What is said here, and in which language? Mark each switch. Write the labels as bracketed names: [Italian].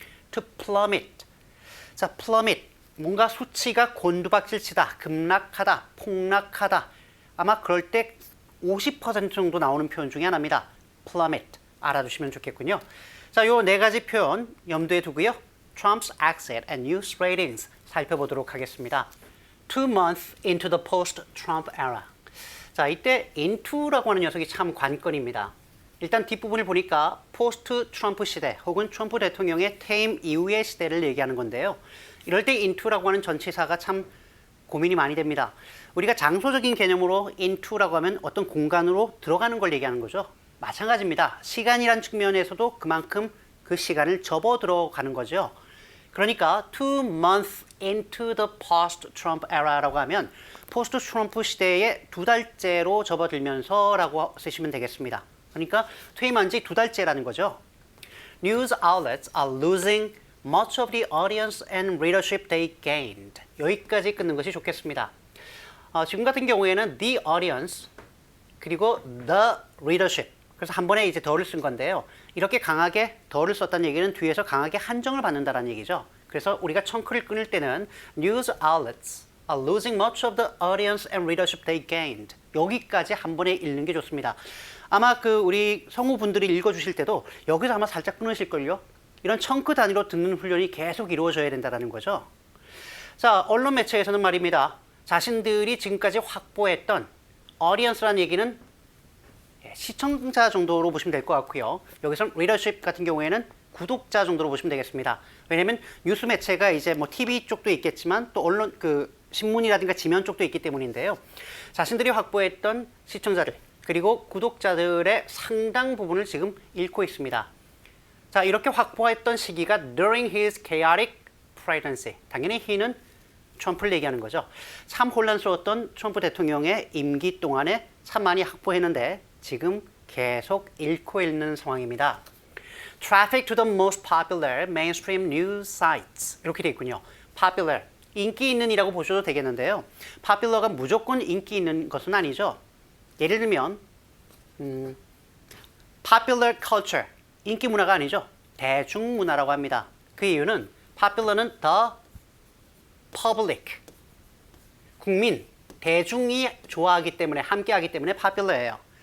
[English] to plummet. 자, plummet. [Korean] 뭔가 수치가 곤두박질치다, 급락하다, 폭락하다. 아마 그럴 때 50% 정도 나오는 표현 중에 하나입니다. plummet. 알아두시면 좋겠군요. 자, 요 네 가지 표현 염두에 두고요. [English] Trump's exit and news ratings [Korean] 살펴보도록 하겠습니다. [English] 2 months into the post-Trump era. [Korean] 자, 이때 into라고 하는 녀석이 참 관건입니다. 일단 뒷부분을 보니까 포스트-트럼프 시대 혹은 트럼프 대통령의 퇴임 이후의 시대를 얘기하는 건데요. 이럴 때 into라고 하는 전치사가 참 고민이 많이 됩니다. 우리가 장소적인 개념으로 into라고 하면 어떤 공간으로 들어가는 걸 얘기하는 거죠. 마찬가지입니다. 시간이란 측면에서도 그만큼 그 시간을 접어 들어가는 거죠. 그러니까 [English] 2 months into the post-Trump era [Korean] 라고 하면 포스트-트럼프 시대의 2달째로 접어들면서라고 쓰시면 되겠습니다. 그러니까 퇴임한 지 2달째라는 거죠. [English] News outlets are losing much of the audience and readership they gained. [Korean] 여기까지 끊는 것이 좋겠습니다. 지금 같은 경우에는 the audience 그리고 the readership. 그래서 한 번에 이제 더를 쓴 건데요. 이렇게 강하게 더를 썼다는 얘기는 뒤에서 강하게 한정을 받는다는 얘기죠. 그래서 우리가 청크를 끊을 때는 [English] news outlets are losing much of the audience and readership they gained. [Korean] 여기까지 한 번에 읽는 게 좋습니다. 아마 그 우리 성우분들이 읽어주실 때도 여기서 아마 살짝 끊으실걸요. 이런 청크 단위로 듣는 훈련이 계속 이루어져야 된다는 거죠. 자, 언론 매체에서는 말입니다. 자신들이 지금까지 확보했던 audience라는 얘기는 시청자 정도로 보시면 될 것 같고요. 여기서 readership 같은 경우에는 구독자 정도로 보시면 되겠습니다. 왜냐하면 뉴스 매체가 이제 뭐 TV 쪽도 있겠지만 또 언론 그 신문이라든가 지면 쪽도 있기 때문인데요. 자신들이 확보했던 시청자들 그리고 구독자들의 상당 부분을 지금 잃고 있습니다. 자, 이렇게 확보했던 시기가 [English] during his chaotic presidency. [Korean] 당연히 he는 트럼프를 얘기하는 거죠. 참 혼란스러웠던 트럼프 대통령의 임기 동안에 참 많이 확보했는데 지금 계속 잃고 있는 상황입니다. [English] Traffic to the most popular mainstream news sites. [Korean] 이렇게 되어 있군요. Popular, 인기 있는 이라고 보셔도 되겠는데요. Popular가 무조건 인기 있는 것은 아니죠. 예를 들면 Popular culture, 인기 문화가 아니죠. 대중문화라고 합니다. 그 이유는 Popular는 the public, 국민, 대중이 좋아하기 때문에 함께하기 때문에 popular예요.